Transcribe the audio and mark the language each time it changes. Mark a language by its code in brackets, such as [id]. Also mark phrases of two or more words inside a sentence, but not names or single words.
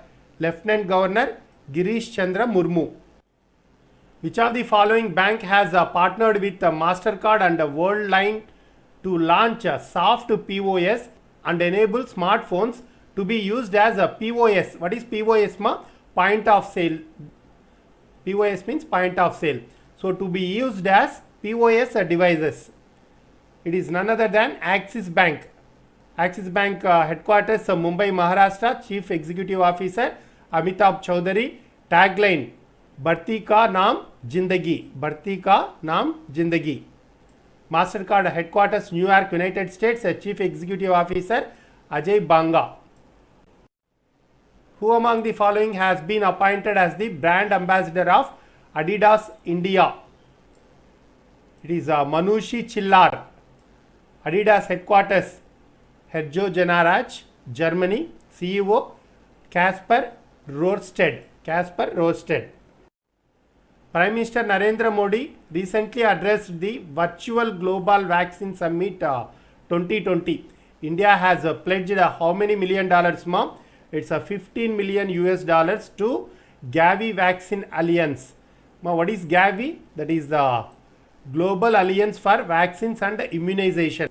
[en] Lieutenant Governor Girish Chandra Murmu. Which of the following bank has partnered with MasterCard and Worldline to launch a soft POS and enable smartphones to be used as a POS? What is POS ma? Point of sale. POS means point of sale. So to be used as POS devices. It is none other than Axis Bank. Axis Bank headquarters Mumbai, Maharashtra. Chief Executive Officer Amitabh Chaudhary. Tagline: [hi] भारती का नाम ज़िंदगी. भारती का नाम ज़िंदगी. [en] MasterCard headquarters New York, United States. Chief Executive Officer Ajay Banga. Who among the following has been appointed as the brand ambassador of Adidas India? It is Manushi Chillar. Adidas headquarters Herzo Janaraj, Germany. CEO Kasper Rorsted. Kasper Rorsted. Prime Minister Narendra Modi recently addressed the Virtual Global Vaccine Summit 2020. India has pledged how many $1 million, ma'am? It's a $15 million to Gavi Vaccine Alliance. Ma, what is Gavi? That is the Global Alliance for Vaccines and Immunization.